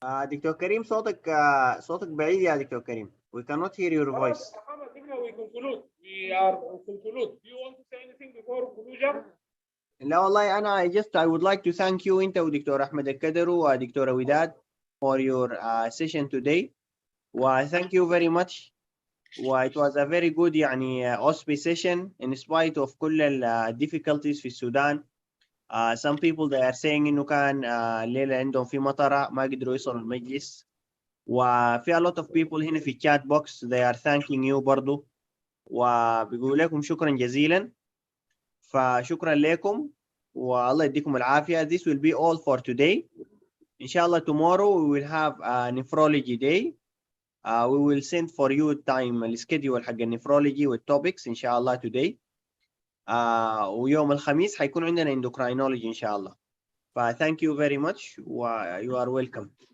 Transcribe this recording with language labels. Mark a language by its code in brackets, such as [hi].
[ar] دكتور كريم صوتك بعيد يا دكتور كريم. [en] We cannot hear your voice. We conclude. We are conclude. Do you want to say anything before conclusion? [ar] لا والله أنا [en] I would like to thank you [ar] أنت ودكتور أحمد الكدرو ودكتورة وداد [en] for your session today. Thank you very much. It was a very good يعني OSPE session in spite of كل difficulties في السودان. Some people they are saying [ar] إنه كان الليلة عندهم في مطرة ما قدروا يوصلوا المجلس، [en] وفي a lot of people هنا في chat box they are thanking you برضو، [ar] وبيقول لكم شكرا جزيلا. فشكرا لكم والله يديكم العافية. [en] This will be all for today. إن شاء الله tomorrow we will have a nephrology day. We will send for you time الschedule [ar] حق النفرولوجي [en] والtopics إن شاء الله today. [ar] ويوم الخميس حيكون عندنا endocrinology إن شاء الله. [en] thank you very much you are welcome.